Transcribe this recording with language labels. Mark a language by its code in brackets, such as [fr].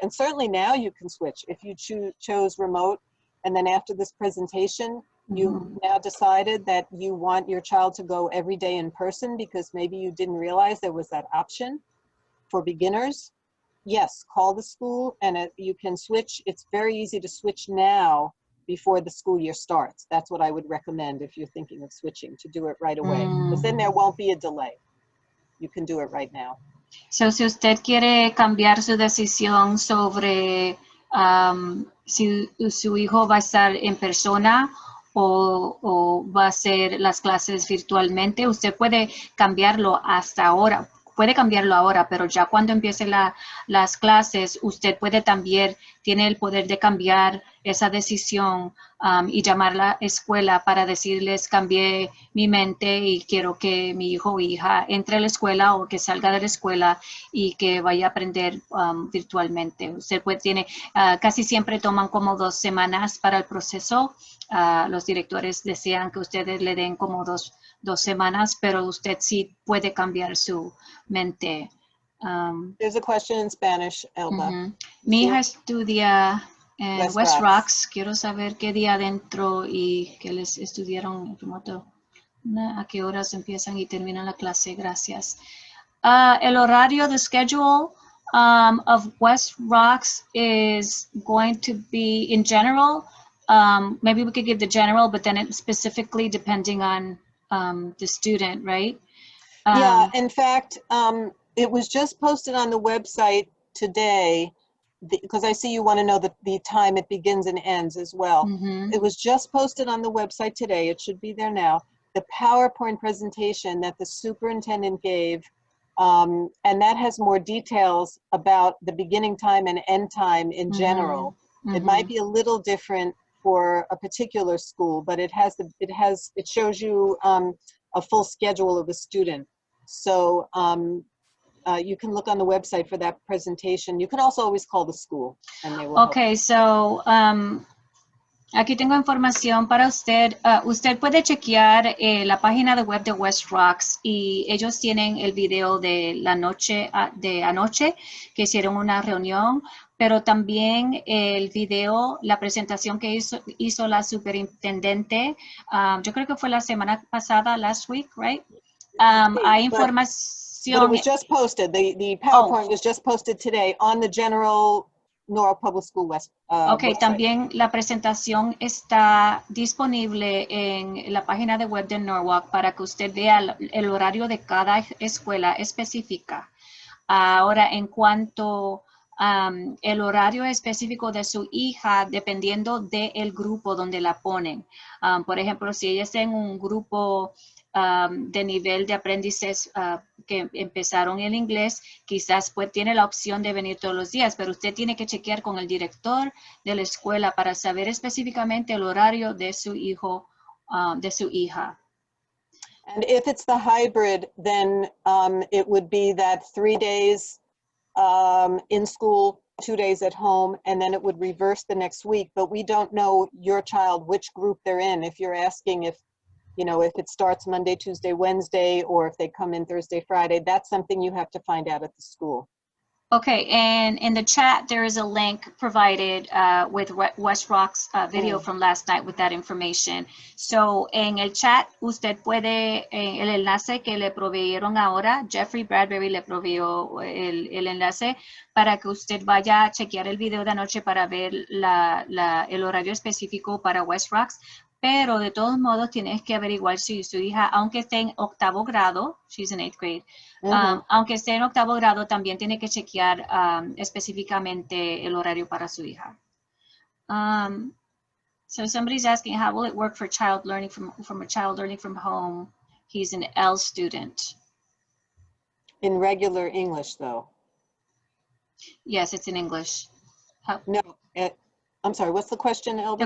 [en] And certainly now you can switch. If you chose remote, and then after this presentation, you now decided that you want your child to go every day in person because maybe you didn't realize there was that option for beginners. Yes, call the school and you can switch. It's very easy to switch now before the school year starts. That's what I would recommend if you're thinking of switching, to do it right away, because then there won't be a delay. You can do it right now. [es] So, si usted quiere cambiar su decisión sobre si su hijo va a estar en persona o va a hacer las clases virtualmente, usted puede cambiarlo hasta ahora. Puede cambiarlo ahora, pero ya cuando empiece las clases, usted puede también, tiene el poder de cambiar esa decisión y llamar a la escuela para decirles, cambié mi mente y quiero que mi hijo o hija entre a la escuela o que salga de la escuela y que vaya a aprender virtualmente. Usted tiene, casi siempre toman como 2 semanas para el proceso. Los directores desean que ustedes le den como dos semanas, pero usted sí puede cambiar su mente. [en] There's a question in Spanish, Elba. [es] Mi hija estudia en West West Rocks. Rocks. Quiero saber qué día adentro y que les estudiaron en remoto. ¿A qué horas empiezan y terminan la clase? Gracias. El horario, [en] the schedule of West Rocks is going to be, in general, maybe we could give the general, but then it specifically depending on the student, right? Yeah, in fact, it was just posted on the website today, because I see you want to know the time it begins and ends as well. It was just posted on the website today. It should be there now. The PowerPoint presentation that the superintendent gave, and that has more details about the beginning time and end time in general. It might be a little different for a particular school, but it shows you a full schedule of a student. So you can look on the website for that presentation. You can also always call the school and they will help. Okay, so [es] aquí tengo información para usted. Usted puede chequear la página de web de West Rocks y ellos tienen el video de la noche de anoche que hicieron una reunión, pero también el video, la presentación que hizo la superintendente, yo creo que fue la semana pasada, [en] last week, right? [es] Hay información. [en] But it was just posted. The PowerPoint was just posted today on the general Norwalk Public School West. Okay, website. [es] también la presentación está disponible en la página de web de Norwalk para que usted vea el horario de cada escuela específica. Ahora, en cuanto el horario específico de su hija, dependiendo del grupo donde la ponen. Por ejemplo, si ella está en un grupo de nivel de aprendices que empezaron el inglés, quizás pues tiene la opción de venir todos los días, pero usted tiene que chequear con el director de la escuela para saber específicamente el horario de su hijo, de su hija. [en] And if it's the hybrid, then it would be that 3 days in school, 2 days at home, and then it would reverse the next week. But we don't know your child, which group they're in. If you're asking if it starts Monday, Tuesday, Wednesday, or if they come in Thursday, Friday, that's something you have to find out at the school. Okay, and in the chat, there is a link provided with West Rock's video from last night with that information. [es] So, en el chat, usted puede, el enlace que le proveyeron ahora, Jeffrey Bradbury le proveyó el enlace para que usted vaya a chequear el video de anoche para ver el horario específico para West Rocks. pero de todos modos tienes que averiguar si su hija, aunque esté en octavo grado, [en] she's in 8th grade, [es] aunque esté en octavo grado, también tiene que chequear específicamente el horario para su hija. [en] So somebody's asking, how will it work for child learning from a child learning from home? He's an L student. In regular English, though. Yes, it's in English. No, I'm sorry, what's the question, Elba?